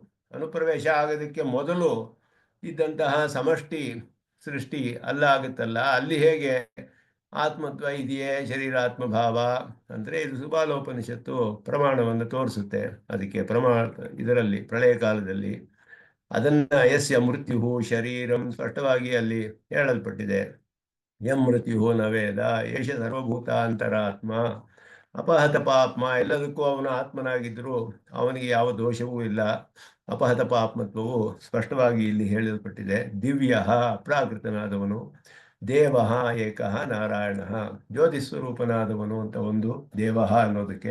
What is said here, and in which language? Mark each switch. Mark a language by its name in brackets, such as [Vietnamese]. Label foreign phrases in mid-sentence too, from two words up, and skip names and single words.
[Kannada] ಅನುಪ್ರವೇಶ ಆಗೋದಕ್ಕೆ ಮೊದಲು ಇದ್ದಂತಹ ಸಮಷ್ಟಿ ಸೃಷ್ಟಿ ಅಲ್ಲ ಆಗುತ್ತಲ್ಲ, ಅಲ್ಲಿ ಹೇಗೆ ಆತ್ಮತ್ವ ಇದೆಯೇ ಶರೀರಾತ್ಮ ಭಾವ ಅಂದರೆ ಇದು ಸುಬಾಲೋಪನಿಷತ್ತು ಪ್ರಮಾಣವನ್ನು ತೋರಿಸುತ್ತೆ. ಅದಕ್ಕೆ ಇದರಲ್ಲಿ ಪ್ರಳಯ ಕಾಲದಲ್ಲಿ ಅದನ್ನ [Sanskrit] ಯಸ್ಯ ಮೃತ್ಯು ಶರೀರಂ [Kannada] ಸ್ಪಷ್ಟವಾಗಿ ಅಲ್ಲಿ ಹೇಳಲ್ಪಟ್ಟಿದೆ. [Sanskrit] ಯಂ ಮೃತ್ಯು ನ ವೇದ ಏಷ ಸರ್ವಭೂತ ಅಂತರಾತ್ಮ ಅಪಹತ ಪಾಪ್ಮ. [Kannada] ಎಲ್ಲದಕ್ಕೂ ಅವನು ಆತ್ಮನಾಗಿದ್ದರೂ ಅವನಿಗೆ ಯಾವ ದೋಷವೂ ಇಲ್ಲ. ಅಪಹತ ಪಾಪ್ಮತ್ವವು ಸ್ಪಷ್ಟವಾಗಿ ಇಲ್ಲಿ ಹೇಳಲ್ಪಟ್ಟಿದೆ. ದಿವ್ಯ ಅಪ್ರಾಕೃತನಾದವನು, [Sanskrit] ದೇವ ಏಕಃ ನಾರಾಯಣ, [Kannada] ಜ್ಯೋತಿಸ್ವರೂಪನಾದವನು ಅಂತ ಒಂದು ದೇವ ಅನ್ನೋದಕ್ಕೆ.